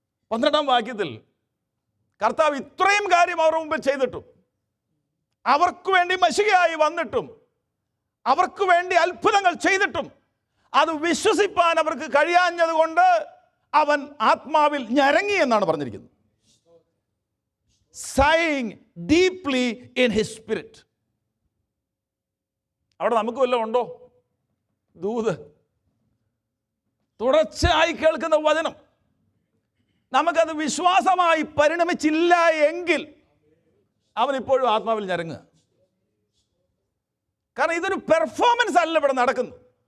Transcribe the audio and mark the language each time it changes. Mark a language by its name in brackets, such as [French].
[Malayalam] 12-ാം വാക്യത്തിൽ കർത്താവ് ഇത്രയും കാര്യം അവരുടെ മുമ്പിൽ ചെയ്തിട്ടും, അവർക്ക് വേണ്ടി മശിഹയായി വന്നിട്ടും, അവർക്ക് വേണ്ടി അത്ഭുതങ്ങൾ ചെയ്തിട്ടും അത് വിശ്വസിപ്പാൻ അവർക്ക് കഴിയാഞ്ഞത് കൊണ്ട് അവൻ ആത്മാവിൽ ഞരങ്ങി എന്നാണ് പറഞ്ഞിരിക്കുന്നത്. [English] Sighing deeply in his spirit. [Malayalam] അവിടെ നമുക്ക് വല്ലതും ഉണ്ടോ? ദൂത് തുടർച്ചയായി കേൾക്കുന്ന വചനം നമുക്കത് വിശ്വാസമായി പരിണമിച്ചില്ല എങ്കിൽ അവൻ ഇപ്പോഴും ആത്മാവിൽ ഞരങ്ങുക. കാരണം ഇതൊരു പെർഫോമൻസ് അല്ല ഇവിടെ നടക്കുന്നത്.